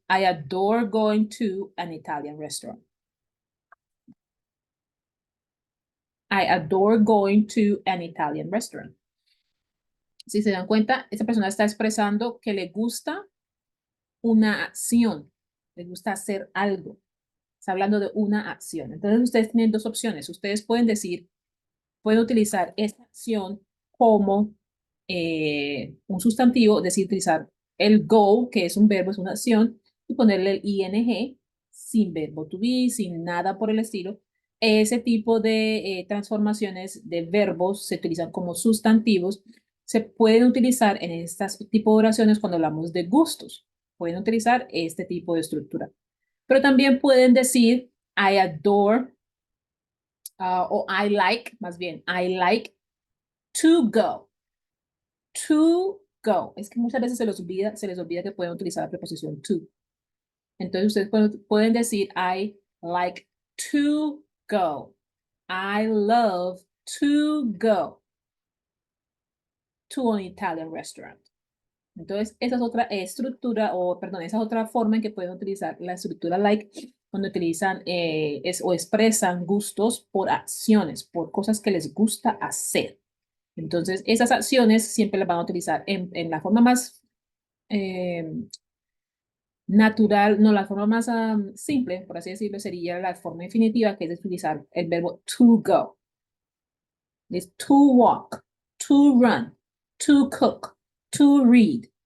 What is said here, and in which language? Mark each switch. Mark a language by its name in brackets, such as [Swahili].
[English] I adore going to an Italian restaurant. I adore going to an Italian restaurant. [Spanish] Si se dan cuenta, esa persona está expresando que le gusta una acción, le gusta hacer algo. Está hablando de una acción. Entonces ustedes tienen dos opciones. Ustedes pueden decir, pueden utilizar esta acción como un sustantivo, es decir, utilizar el go, que es un verbo, es una acción, y ponerle el ing sin verbo to be, sin nada por el estilo. Ese tipo de transformaciones de verbos se utilizan como sustantivos. Se pueden utilizar en este tipo de oraciones cuando hablamos de gustos. Pueden utilizar este tipo de estructura. Pero también pueden decir [English] I adore [Spanish] o [English] I like, [Spanish] más bien, [English] I like to go. To go. [Spanish] Es que muchas veces se les olvida que pueden utilizar la preposición to. Entonces ustedes pueden decir [English] I like to go. I love to go to an Italian restaurant. [Spanish] Entonces, esa es otra estructura, o perdón, esa es otra forma en que pueden utilizar la estructura like cuando utilizan o expresan gustos por acciones, por cosas que les gusta hacer. Entonces, esas acciones siempre las van a utilizar en la forma más eh, natural, no, la forma más simple, por así decirlo, sería la forma infinitiva, que es utilizar el verbo [English] to go. Es to walk, to run, to cook, to read.